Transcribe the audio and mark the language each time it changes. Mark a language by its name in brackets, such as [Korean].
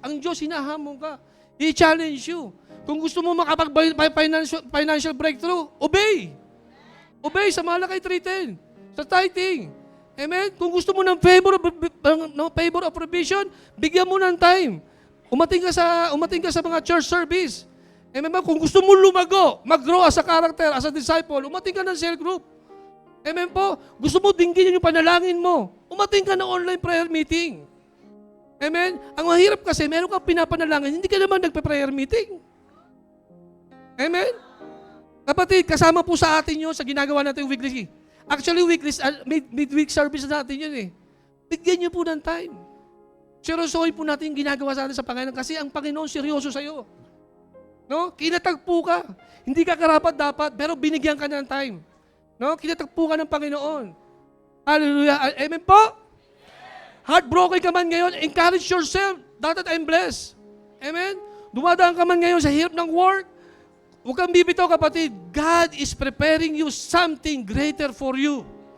[Filipino] Ang Diyos, hinahamon ka. I-challenge you. Kung gusto mo makapag-financial breakthrough, obey. Obey sa Malakay 3:10. Sa tithing. Amen? Kung gusto mo ng favor of provision, bigyan mo ng time. Umating ka sa mga church service. Amen ba? Kung gusto mo lumago, mag-grow [English] as a character, as a disciple, [Filipino] umating ka ng cell group. Amen po? Gusto mo dinggin yung panalangin mo, umating ka ng online prayer meeting. Amen? Ang mahirap kasi, meron kang pinapanalangin, hindi ka naman nagpe-prayer meeting. Amen? Kapatid, kasama po sa atin yun sa ginagawa natin weekly. Actually, midweek service natin yun eh. Bigyan niyo po ng time. Seryosohin po natin yung ginagawa sa atin sa Panginoon kasi ang Panginoon seryoso sa'yo. No? Kinatagpo ka. Hindi ka karapat dapat, pero binigyan ka ng time. No? Kinatagpo ka ng Panginoon. Hallelujah. Amen po? Heartbroken ka man ngayon, [English] encourage yourself that I'm blessed. [Filipino] Amen? Dumadaan ka man ngayon sa hirap ng work, huwag kang bibitaw kapatid. [English] God is preparing you something greater for you.